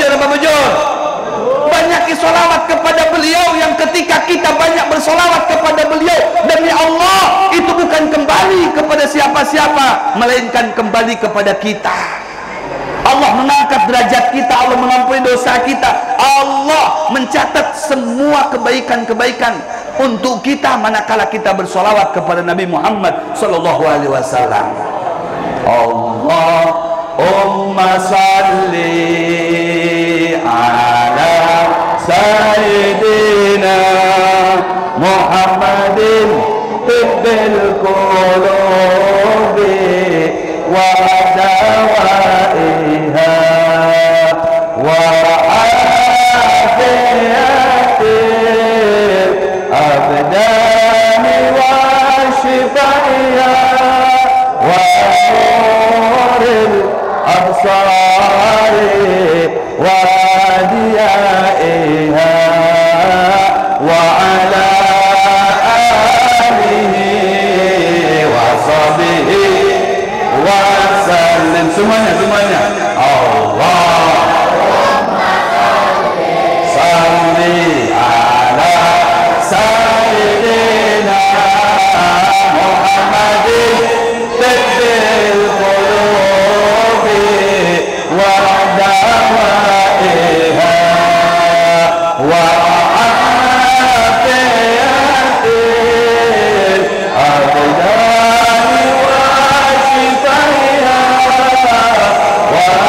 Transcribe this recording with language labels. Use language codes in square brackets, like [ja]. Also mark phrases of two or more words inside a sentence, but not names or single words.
[id] Banyaki sholawat kepada beliau, yang ketika kita banyak bersolawat kepada beliau, demi Allah itu bukan kembali kepada siapa-siapa, melainkan kembali kepada kita. Allah mengangkat derajat kita, Allah mengampuni dosa kita, Allah mencatat semua kebaikan-kebaikan untuk kita manakala kita bersolawat kepada Nabi Muhammad [ar] صلى الله عليه وسلم. اللهم صل على سيدنا محمد طب القلوب ودوائها و وعافية الأبدان وشفائها ونور الأبصار وضيائها وعلى آله وصحبه وسلم. Semuanya اللهم صل على سيدنا محمد طب القلوب ودوائها و وعافية الأبدان وشفائها و